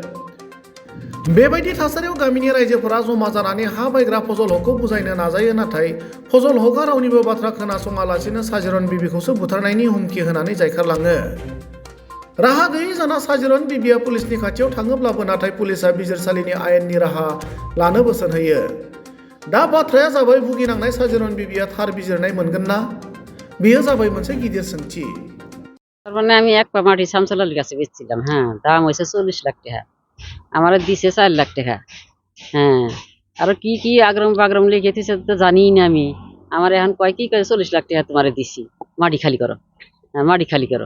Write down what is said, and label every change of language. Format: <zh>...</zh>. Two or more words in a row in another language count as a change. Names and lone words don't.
<brx>बेबायदि थासारियाव गामिनि रायजोफोरा जमा जानानै हा बायग्रा फजल हकखौ बुजायनो नाजायो, नाथाय फजल हकआ रावनिबो बाथ्रा खोनासङालासिनो साजिरन बिबिखौसो बुथारनायनि हुमखि होनानै जायखारलाङो। राहा गैयै जाना साजिरन बिबिया पुलिसनि खाथियाव थाङोब्लाबो नाथाय पुलिसआ बिजिरसालिनि आयेननि राहा लानो बोसोन होयो। दा बाथ्राया जाबाय, भुगिनांनाय साजिरन बिबिया थार बिजिरनाय मोनगोन ना? बेयो जाबाय मोनसे गिदिर सोंथि।</brx> <bn>তারমানে আমি এক মাটি শামসুলার কাছে বেচছিলাম। হ্যাঁ, দাম হয়েছে 40 লাখ টাকা। আমার দিছে 4 লাখ টাকা। হ্যাঁ, আর কি কি আগ্রম বাগ্রম লিখে দিছে তো জানি না আমি। আমার এখন কয় কি করে 40 লাখ টাকা তোমারে দিছি, মাটি খালি করো। হ্যাঁ, মাটি খালি করো।</bn>